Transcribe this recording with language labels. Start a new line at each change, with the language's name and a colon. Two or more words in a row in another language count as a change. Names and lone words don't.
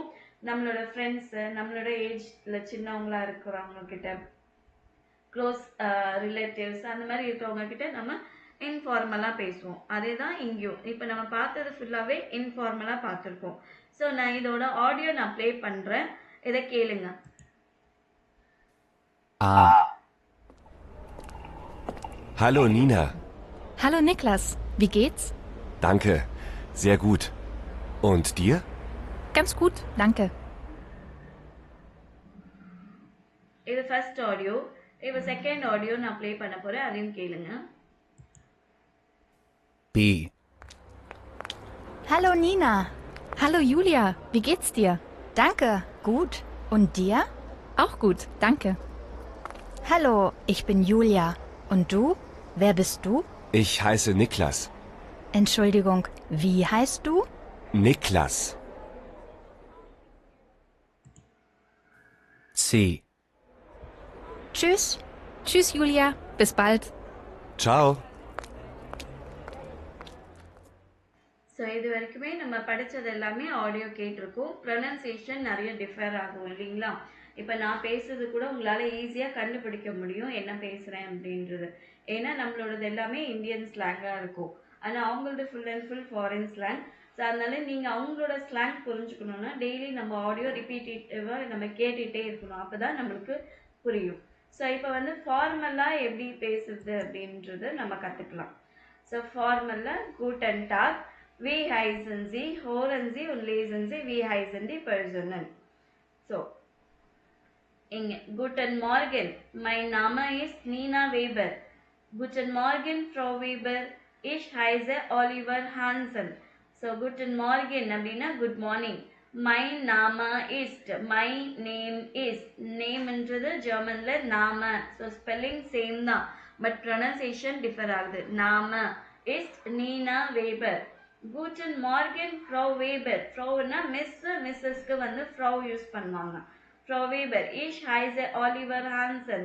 Tamil: நம்மளோட ஃப்ரெண்ட்ஸ், நம்மளோட ஏஜ்ல சின்னவங்களா இருக்கிறவங்க கிட்ட,
English: close relatives
Tamil: அந்த மாதிரி இருக்கிறவங்க கிட்ட நம்ம இன்ஃபார்மலா பேசுவோம். அதே தான் இங்கேயும். இப்போ நம்ம பார்த்தது ஃபுல்லாவே இன்ஃபார்மலா பார்த்துருக்கோம். ஸோ நான் இதோட ஆடியோ நான் ப்ளே பண்றேன், இதை கேளுங்க.
German: Hallo Nina. Hallo Niklas, wie geht's? Danke, sehr gut. Und dir? Ganz gut, danke.
Tamil: இது
English: first audio.
Tamil: இப்போ
English: second audio
Tamil: நான் ப்ளே பண்ண போறேன், அதையும் கேளுங்க.
German: B. Hallo Nina. Hallo Julia, wie geht's dir? Danke, gut. Und dir? Auch gut, danke. Hallo, ich bin Julia. Und du? Wer bist du? Ich heiße Niklas. Entschuldigung, wie heißt du? Niklas. C. Tschüss. Tschüss Julia, bis bald. Ciao.
Tamil: ஸோ இது வரைக்குமே நம்ம படித்தது எல்லாமே ஆடியோ கேட்டிருக்கோம். ப்ரொனன்சியேஷன் நிறைய டிஃபர் ஆகும் இல்லைங்களா? இப்போ நான் பேசுறது கூட உங்களால் ஈஸியாக கண்டுபிடிக்க முடியும் என்ன பேசுகிறேன் அப்படின்றது. ஏன்னா நம்மளோடது எல்லாமே இந்தியன் ஸ்லாங்காக இருக்கும். ஆனால் அவங்களோட
English: full and full foreign slang.
Tamil: ஸோ அதனால நீங்கள் அவங்களோட ஸ்லாங் புரிஞ்சுக்கணுன்னா டெய்லி நம்ம ஆடியோ ரிப்பீட்டேட்டிவாக நம்ம கேட்டுகிட்டே இருக்கணும். அப்போ தான் நம்மளுக்கு புரியும். ஸோ இப்போ வந்து ஃபார்மலாக எப்படி பேசுறது அப்படின்றது நம்ம கற்றுக்கலாம். ஸோ ஃபார்மலில்
German: guten Tag, wie heißen Sie, hören Sie und lesen Sie, wie heißen die Personen. So, guten Morgen, mein Name ist Nina Weber. Guten Morgen, Frau Weber, ich heiße Oliver Hansen.
Tamil: So,
German: guten Morgen
Tamil: அப்படின்னா
English: good morning.
German: My Name ist,
English: my name is,
Tamil: name என்றது ஜெர்மன்ல நாம.
English: so spelling same
Tamil: தான்,
English: but pronunciation differ
Tamil: ஆகுது.
German: நாம ist Nina Weber. Guten Morgen, Frau Weber.
Tamil: Frauனா மிஸ், மிஸ்ஸஸ்க்கு வந்து Frau யூஸ் பண்ணுவாங்க.
German: Frau Weber, ich heiße Oliver Hansen.